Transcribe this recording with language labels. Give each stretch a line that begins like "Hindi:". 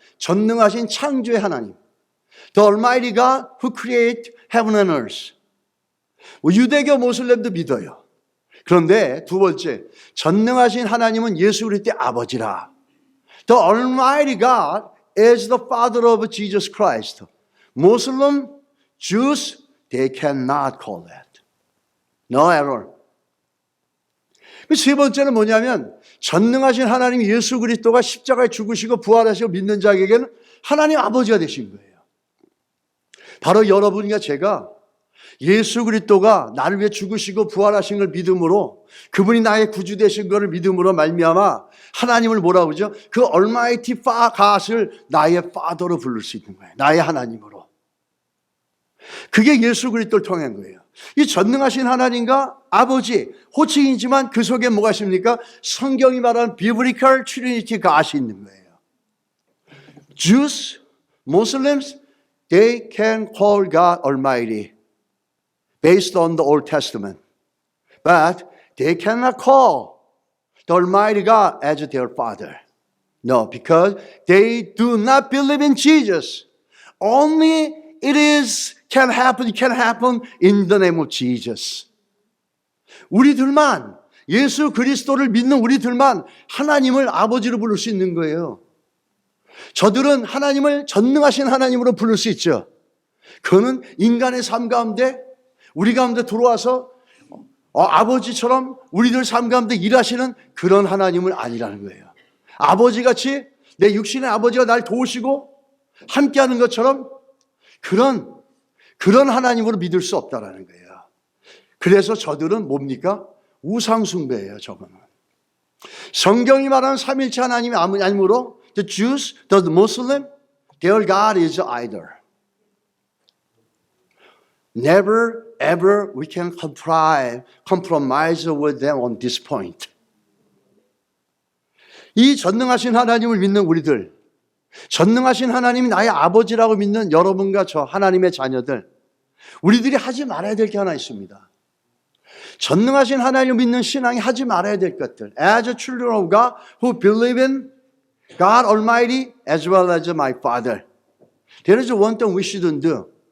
Korean: 전능하신 창조의 하나님.
English: The Almighty God who created heaven and earth.
Korean: 유대교 모슬렘도 믿어요. 그런데 두 번째, 전능하신 하나님은 예수 그리스도의 아버지라.
English: The Almighty God is the Father of Jesus Christ. Muslim, Jews, they cannot call that. No error.
Korean: 세 번째는 뭐냐면 전능하신 하나님 예수 그리스도가 십자가에 죽으시고 부활하시고 믿는 자에게는 하나님 아버지가 되신 거예요. 바로 여러분과 제가 예수 그리스도가 나를 위해 죽으시고 부활하신 걸 믿음으로, 그분이 나의 구주 되신 것을 믿음으로 말미암아 하나님을 뭐라고 그러죠? 그 Almighty God을 나의 Father로 부를 수 있는 거예요. 나의 하나님으로. 그게 예수 그리스도를 통한 거예요. 이 전능하신 하나님과 아버지, 호칭이지만 그 속에 뭐가 있습니까? 성경이 말하는 Biblical Trinity God이 있는 거예요.
English: Jews, Muslims, they can call God Almighty based on the Old Testament. But they cannot call the Almighty God as their Father. No, because they do not believe in Jesus. Only can happen in the name of Jesus.
Korean: 우리들만, 예수 그리스도를 믿는 우리들만 하나님을 아버지로 부를 수 있는 거예요. 저들은 하나님을 전능하신 하나님으로 부를 수 있죠. 그거는 인간의 삶 가운데, 우리 가운데 들어와서 아버지처럼 우리들 삶 가운데 일하시는 그런 하나님은 아니라는 거예요. 아버지같이 내 육신의 아버지가 날 도우시고 함께하는 것처럼 그런 하나님으로 믿을 수 없다라는 거예요. 그래서 저들은 뭡니까? 우상숭배예요, 저거는. 성경이 말하는 삼일체 하나님이 아니므로
English: the Jews, the Muslim, their God is idol. Never ever we can compromise with them on this point.
Korean: 이 전능하신 하나님을 믿는 우리들, 전능하신 하나님이 나의 아버지라고 믿는 여러분과 저 하나님의 자녀들, 우리들이 하지 말아야 될 게 하나 있습니다. 전능하신 하나님을 믿는 신앙이 하지 말아야 될 것들.
English: As a children of God who believe in God Almighty as well as my Father. There is one thing we shouldn't do.